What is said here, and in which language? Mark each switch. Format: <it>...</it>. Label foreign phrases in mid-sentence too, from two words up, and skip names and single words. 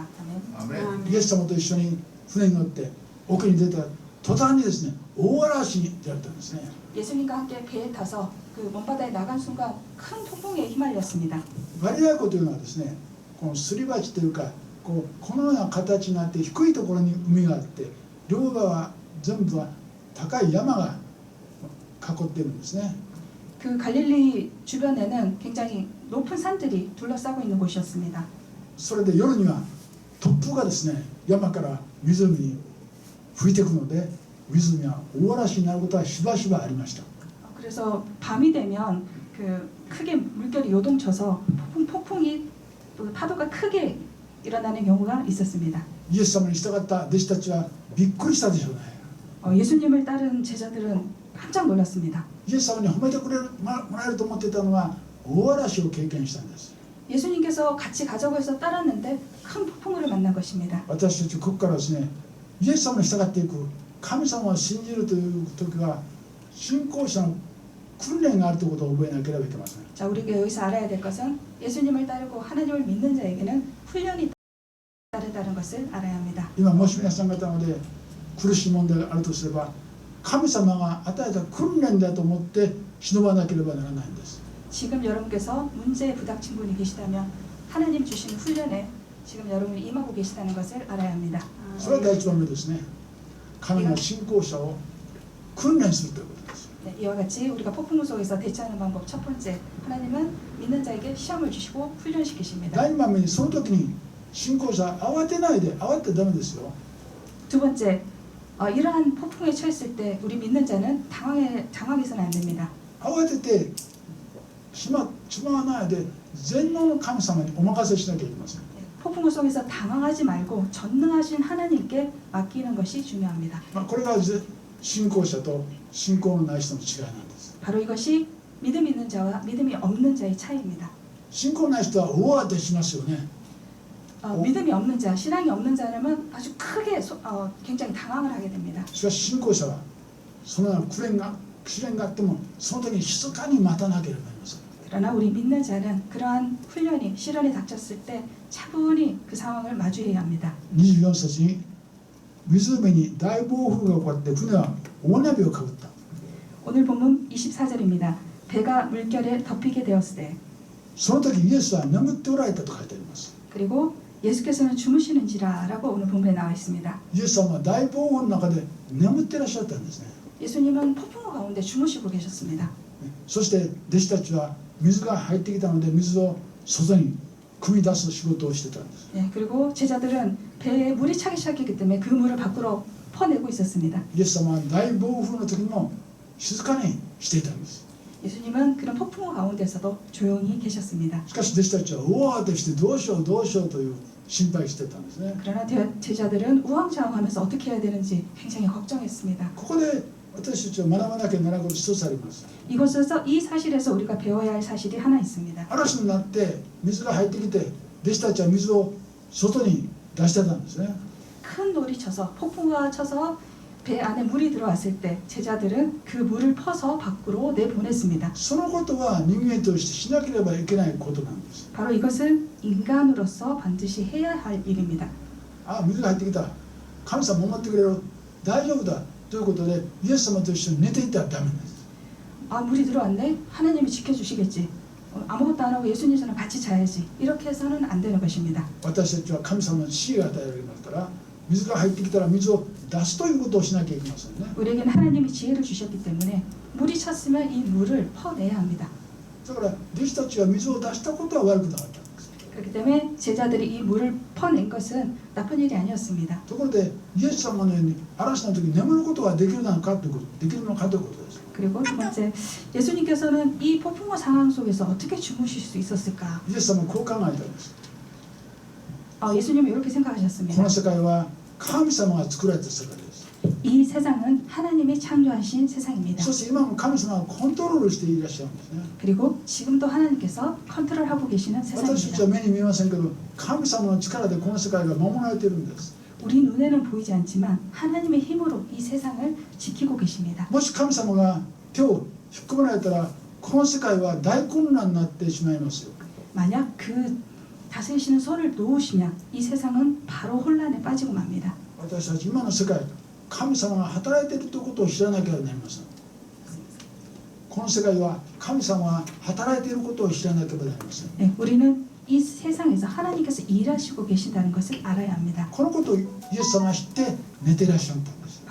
<ko>아멘.</ko> <ja>イエス様と一緒に船に乗って奥に出た途端にですね、大嵐に出会ったんですね。</ja> <ko>예수님과 함께 배에 타서 그 먼바다에 나간 순간 큰 폭풍에 휘말렸습니다.</ko> <ja>ガリラヤ湖というのはですね、このすり鉢というかこのような形になって低いところに海があって両側全部は高い山が囲っているんですね。</ja> <ko>그 갈릴리 주변에는 굉장히 높은 산들이 둘러싸고 있는 곳이었습니다.</ko> <ja>それで夜には突風がですね、山から湖に吹いてくるので湖は大嵐になることはしばしばありました。</ja> <ko>그래서 밤이 되면 그 크게 물결이 요동쳐서 폭풍이 또 파도가 크게 일어나는 경우가 있었습니다.</ko> <ja>イエス様に従った弟子たちはびっくりしたでしょうね。</ja> <ko>예수님을 따른 제자들은 깜짝 놀랐습니다.</ko> <ja>イエス様に褒めてくれるもらえると思っていたのは大嵐を経験したんです。</ja> <ko>예수님께서 같이 가자고 해서 따랐는데 큰 폭풍우를 만난 것입니다.</ko> <ja>私たちここからですね、イエス様に従っていく、神様を信じるという時は信仰者の訓練があるということを覚えなければいけません。</ja> <ko>자, 우리가 여기서 알아야 될 것은 예수님을 따르고 하나님을 믿는 자에게는 훈련이 따르다는 것을 알아야 합니다.</ko> <ja>今もし皆さん方ので苦しい問題があるとすれば、神様が与えた訓練だと思って忍ばなければならないんです。</ja> <ko>지금 여러분께서 문제에 부닥친 분이 계시다면 하나님 주신 훈련에 지금 여러분이 임하고 계시다는 것을 알아야 합니다.</ko> <ja>それは第一番目ですね。神が信仰者を訓練するということです。</ja> <ko>네, 이와 같이 우리가 폭풍우 속에서 대처하는 방법 첫 번째, 하나님은 믿는 자에게 시험을 주시고 훈련시키십니다.</ko> <ja>第二番目にその時に信仰者慌てないで、慌ててダメですよ。</ja> <ko>두 번째, 이러한 폭풍에 처했을 때 우리 믿는 자는 당황해서는 안 됩니다.</ko> <ja>慌ててしまわないで全能の神様にお任せしなきゃいけません。</ja> <ko>폭풍우 속에서 당황하지 말고 전능하신 하나님께 맡기는 것이 중요합니다.</ko> <ja>これが信仰者と信仰のない人の違いなんです。</ja> <ko>바로 이것이 믿음 있는 자와 믿음이 없는 자의 차이입니다.</ko> <ja>信仰ない人は大慌てしますよね。</ja> <ko>믿음이 없는 자, 신앙이 없는 자라면 아주 크게 굉장히 당황을 하게 됩니다.</ko> <ja>しかし信仰者はそのような試練があってもその時に静かに待たなければなりません。</ja> <ko>그러나 우리 믿는 자는 그러한 훈련이 시련이 닥쳤을 때 차분히 그 상황을 마주해야 합니다.</ko> <ja>24 節に湖に大暴風が起こって船は大波をかぶった。</ja> <ko>오늘 본문 24절입니다. 배가 물결에 덮이게 되었을 때,</ko> <ja>その時イエスは眠っておられたと書いてあります。</ja> <ko>그리고 예수께서는 주무시는지라라고 오늘 본문에 나와 있습니다.</ko> <ja>イエス様は大暴風の中で眠ってらっしゃったんですね。</ja> <ko>예수님은 폭풍우 가운데 주무시고 계셨습니다.</ko> <ja>そして弟子たちは水が入ってきたので水を外に汲み出す仕事をしてたんです。</ja> <ko>네, 그리고 제자들은 배에 물이 차기 시작했기 때문에 그 물을 밖으로 퍼내고 있었습니다.</ko> <ja>イエス様は大暴風の時にも静かにしていたんです。</ja> <ko>예수님은 그런 폭풍우 가운데서도 조용히 계셨습니다.</ko> <ja>しかし弟子たちは大慌てしてどうしようどうしようという心配してたんですね。</ja> <ko>그러나 제자들은 우왕좌왕하면서 어떻게 해야 되는지 굉장히 걱정했습니다.</ko> <ja>ここで私たちは学ばなきゃならないこと一つあります。</ja> <ko>이곳에서 이 사실에서 우리가 배워야 할 사실이 하나 있습니다.</ko> <ja>嵐になって水が入ってきて弟子たちは水を外に出してたんですね。</ja> <ko>큰 놀이 쳐서 폭풍우가 쳐서 배 안에 물이 들어왔을 때 제자들은 그 물을 퍼서 밖으로 내보냈습니다.</ko> <ja>そのことは人間としてしなければいけないことなんです。</ja> <ko>바로 이것은 인간으로서 반드시 해야 할 일입니다.</ko> <ja>あ、水が入ってきた。神様守ってくれる。大丈夫だ。ということでイエス様と一緒に寝ていったらダメなんです。</ja> <ko>아, 물이 들어왔네? 하나님이 지켜주시겠지. 아무것도 안 하고 예수님처럼 같이 자야지. 이렇게 해서는 안 되는 것입니다.</ko> <ja>私たちは神様の知恵が与えられますから水が入ってきたら水を出すということをしなきゃいけませんね。</ja> <ko>우리에게는 하나님이 지혜를 주셨기 때문에 물이 찼으면 이 물을 퍼내야 합니다.</ko> <ja>だから弟子たちは水を出したことは悪くなかったんです。</ja> <ko>그렇기 때문에 제자들이 이 물을 퍼낸 것은 나쁜 일이 아니었습니다.</ko> <ja>ところでイエス様のように嵐の時に眠ることができるのかということできるのかということです。</ja> <ko>그리고 두 번째, 예수님께서는 이 폭풍우 상황 속에서 어떻게 주무실 수 있었을까?</ko> <ja>イエス様はこう考えたんです。</ja> <ko>예수님은 이렇게</ko> <ja>こ</ja> <ko>생각하셨습니다.</ko> <ja>の世界は神様が作られた世界です。</ja> <ko>이 세상은 하나님이 창조하신 세상입니다.</ko> <ja>そして今も神様がコントロールしていらっしゃるんですね。</ja> <ko>그리고 지금도 하나님께서 컨트롤하고 계시는</ko> <ja>私たち</ja> <ko>세상입니다.</ko> <ja>は目に見えませんけど神様の力でこの世界が守られているんです。</ja> <ko>우리 눈에는 보이지 않지만 하나님의 힘으로 이 세상을 지키고 계십니다.</ko> <ja>もし神様が手を引っ込められたらこの世界は大混乱になってしまいますよ。</ja> <ko>만약 그 다스리시는 손을 놓으시면 이 세상은 바로 혼란에 빠지고 맙니다.</ko> <ja>私たち今の世界神様が働いているということを知らなければなりません。この世界は神様が働いていることを知らなければなりません。</ja> <ko>네, 우리는 이 세상에서 하나님께서 일하시고 계신다는 것을 알아야 합니다.</ko> <ja>このことをイエス様が知って寝ていらっしゃったんです。</ja>